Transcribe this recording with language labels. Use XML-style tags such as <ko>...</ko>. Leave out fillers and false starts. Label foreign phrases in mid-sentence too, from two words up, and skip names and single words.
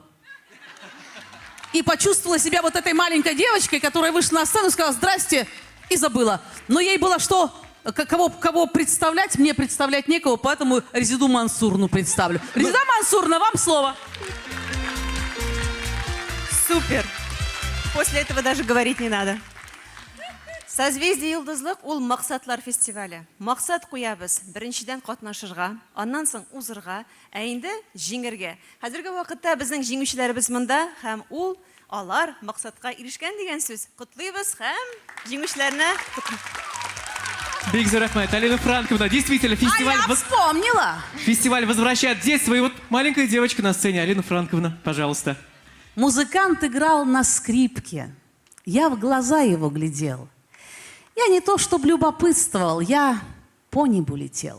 <ru>И почувствовала себя вот этой маленькой девочкой, которая вышла на сцену и сказала «здрасте», и забыла. Но ей было что? Кого представлять? Мне представлять некого, поэтому Резиду Мансурну представлю. Резида Мансурна, вам слово. Супер. После этого даже говорить не надо.</ru> <tt>Созвездие йылдызлык ул максатлар фестивале. Максат куябыз. Беренчедән катнашырга, аннан соң узырга, ә инде җиңәргә. Хәзерге вакытта безнең җиңүчеләребез монда һәм алар максатка ирешкән дигән сүз. Котлыйбыз һәм җиңүчеләрне Биг рахмат. Алина Франковна,</tt> <ru>действительно, фестиваль... вспомнила! Фестиваль возвращает детство. И вот маленькая девочка на сцене. Алина Франковна, пожалуйста. Музыкант играл на скрипке. Я в глаза его глядел. Я не то чтобы любопытствовал, я по небу летел.</ru>